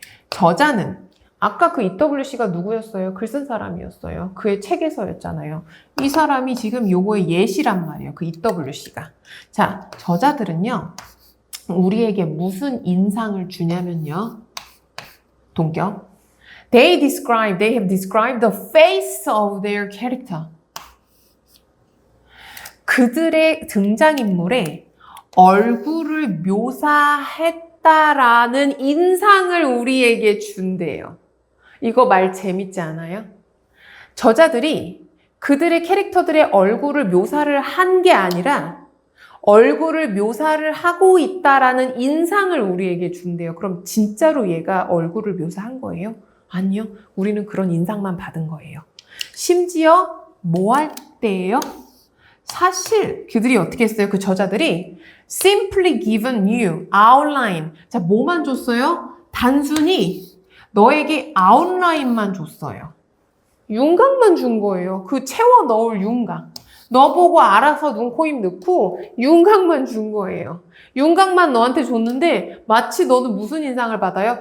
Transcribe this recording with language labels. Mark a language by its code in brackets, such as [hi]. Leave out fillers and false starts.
[ko] 저자는, 아까 그 EWC가 누구였어요? 글 쓴 사람이었어요. 그의 책에서였잖아요. 이 사람이 지금 요거의 예시란 말이에요. 그 EWC가. 자, 저자들은요, 우리에게 무슨 인상을 주냐면요. 동격. [en] They have described the face of their character. [ko] 그들의 등장인물의 얼굴을 묘사했다라는 인상을 우리에게 준대요. 이거 말 재밌지 않아요? 저자들이 그들의 캐릭터들의 얼굴을 묘사를 한 게 아니라 얼굴을 묘사를 하고 있다라는 인상을 우리에게 준대요. 그럼 진짜로 얘가 얼굴을 묘사한 거예요? 아니요. 우리는 그런 인상만 받은 거예요. 심지어 뭐 할 때예요? 사실 그들이 어떻게 했어요? 그 저자들이 [en] simply given you outline. [ko] 자, 뭐만 줬어요? 단순히 너에게 아웃라인만 줬어요. 윤곽만 준 거예요. 그 채워 넣을 윤곽. 너 보고 알아서 눈, 코, 입 넣고 윤곽만 준 거예요. 윤곽만 너한테 줬는데 마치 너는 무슨 인상을 받아요?